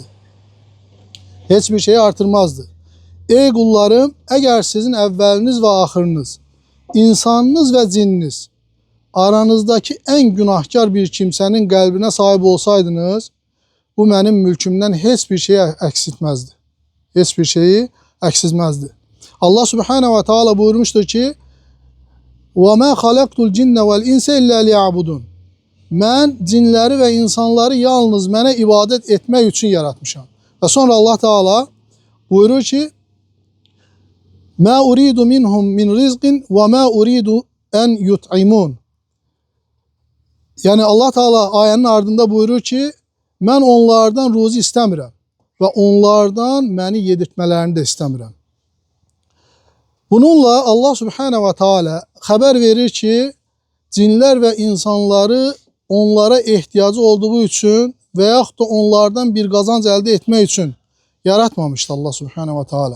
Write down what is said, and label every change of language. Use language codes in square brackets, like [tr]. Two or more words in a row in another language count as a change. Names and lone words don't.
[az] Heç bir şeyi artırmazdı. Ey qullarım, əgər sizin əvvəliniz və axırınız, insanınız və cinniniz aranızdakı ən günahkar bir kimsənin qəlbinə sahib olsaydınız, bu mənim mülkümdən heç bir şeyi əksiltməzdi. Heç bir şeyi əksiltməzdi. [ar] الله سبحانه وتعالى [az] buyurmuşdur ki, [ar] وَمَا خَلَقْتُ الْجِنَّ وَالْاِنْسَ اِلَّا لِيَعْبُدُونَ [az] Mən cinləri və insanları yalnız mənə ibadət etmək üçün yaratmışam. Və sonra [ar] الله تعالى [az] buyurur ki, [ar] مَا أُرِيدُ مِنْهُمْ مِنْ رِزْقٍ وَمَا أُرِيدُ أَنْ يُطْعِمُونَ [az] Yəni [ar] الله تعالى [az] ayənin ardında buyurur ki, mən onlardan ruzi istəmirəm və onlardan məni yedirtmələrini də istəmirəm. Bununla [ar] الله سبحانه وتعالى [az] xəbər verir ki, cinlər və insanları onlara ehtiyacı olduğu üçün və yaxud da onlardan bir qazanc əldə etmək üçün yaratmamışdı [ar] الله سبحانه وتعالى.